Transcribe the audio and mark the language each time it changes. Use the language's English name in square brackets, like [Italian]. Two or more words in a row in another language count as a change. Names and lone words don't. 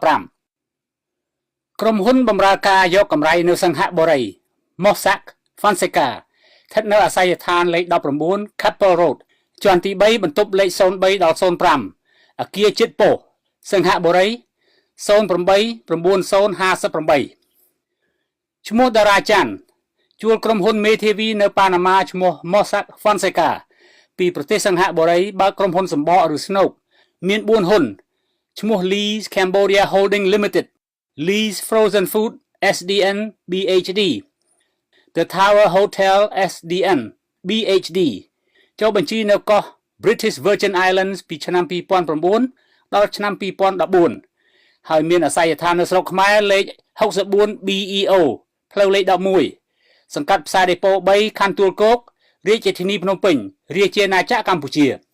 [Khmer] ក្រុមហ៊ុនបម្រើការយកកម្រៃនៅសិង្ហបុរី Mossack Fonseca ស្ថិតនៅអាសយដ្ឋានលេខ19 Capel Road ជាន់ទី3បន្ទប់លេខ03ដល់05អគារជាតិពោធិ៍សិង្ហបុរី 089058ឈ្មោះតារាច័ន្ទជួលក្រុមហ៊ុនមេធាវីនៅប៉ាណាម៉ាឈ្មោះ Mossack Fonseca ពីប្រទេសសិង្ហបុរី បើកក្រុមហ៊ុនសម្បកឬ Snoke មាន4ហ៊ុនឈ្មោះ Lee's Cambodia Holding Limited Lee's Frozen Food SDN BHD The Tower Hotel SDN BHD ចុះបញ្ជីនៅកោះ British Virgin Islands ពីឆ្នាំ2009ដល់ឆ្នាំ2014ហើយមានអាសយដ្ឋាននៅស្រុកខ្មែរលេខ64 BEO ផ្លូវលេខ11សង្កាត់ផ្សារដេប៉ូ3ខណ្ឌទួលគោករាជធានីភ្នំពេញរាជាណាចក្រកម្ពុជា